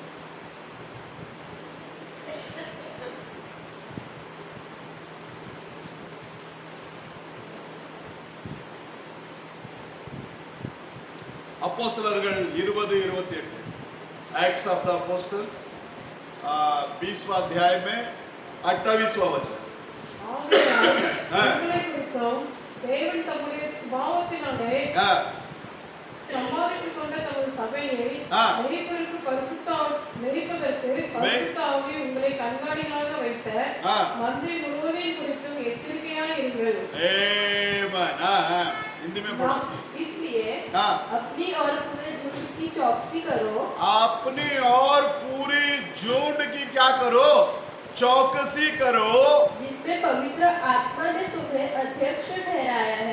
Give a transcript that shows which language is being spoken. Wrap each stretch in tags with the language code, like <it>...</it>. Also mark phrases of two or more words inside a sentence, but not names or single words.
<hi>ಅಪೊಸ್ತಲರುಗಳು 20-28</hi> <en>Acts of the Apostle</en> <hi>20वां अध्याय में 28वां वचन।</hi> <ta>உங்களை குறித்தும் தேவன் தம்முடைய சுபாவத்தினாலே சம்பாதித்துக் கொண்ட தமது சபையை மெய்ப்பதற்கு பரிசுத்த ஆவி உங்களை கண்காணிகளாக வைத்த மந்தை முழுவதையும் குறித்தும் எச்சரிக்கையாய் இருங்கள்।</ta> <hi>हिंदी में पढ़ो। इसलिए अपनी और पूरे झुंड की चौकसी करो। अपनी और पूरी झुंड की क्या करो? चौकसी करो, जिसमें पवित्र आत्मा ने तुम्हें अध्यक्ष ठहराया है।</hi>